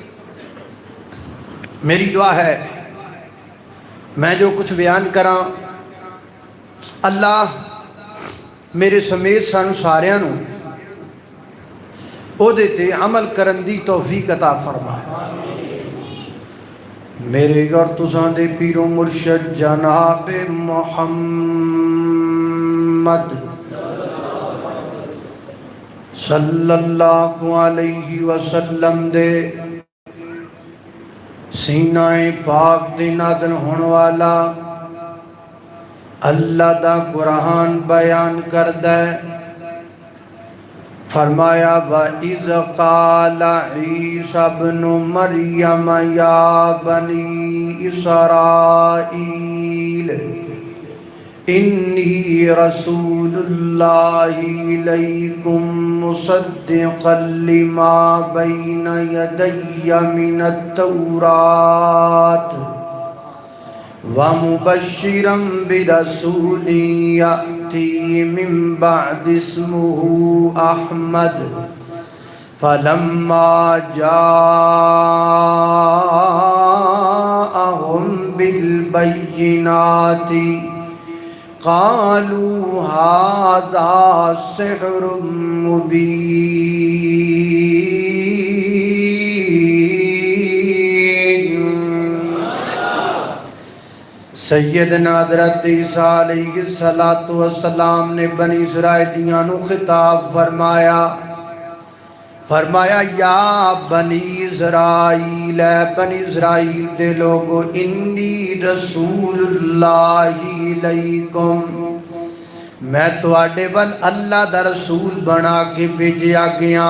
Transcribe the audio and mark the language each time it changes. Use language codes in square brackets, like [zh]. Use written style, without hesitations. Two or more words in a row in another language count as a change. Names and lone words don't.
[pa] میری دعا ہے میں جو کجھ بیان کراں اللہ میرے سمیت سانوں ساریاں نوں اوہدے تے عمل کرن دی توفیق عطا فرمائے. میرے اور تساں دے پیر و مرشد جناب محمد [ar] صلى الله عليه وسلم [pa] دے سینۂ پاک دے نادن ہونے والا اللہ دا قرآن بیان کردا ہے. [ar] فرمایا وإذ قال عيسى ابن مريم يا بني إسرائيل إني رسول الله إليكم مصدقا لما بين يدي من التوراة و مبشرا برسول يأتي من بعدي اسمه أحمد فلما جاءهم بالبينات قالوا هذا سحر مبين. [pa] سیدنا حضرت عیسیٰ [ar] عليه الصلاة والسلام [pa] نے بنی اسرائیلیاں نوں خطاب فرمایا، فرمایا [ar] يا بني إسرائيل, [pa] بنی اسرائیل دے لوکو, [ar] إني رسول الله إليكم, [pa] میں تہاڈے ول اللہ دا رسول بنا کے بھیجا گیا.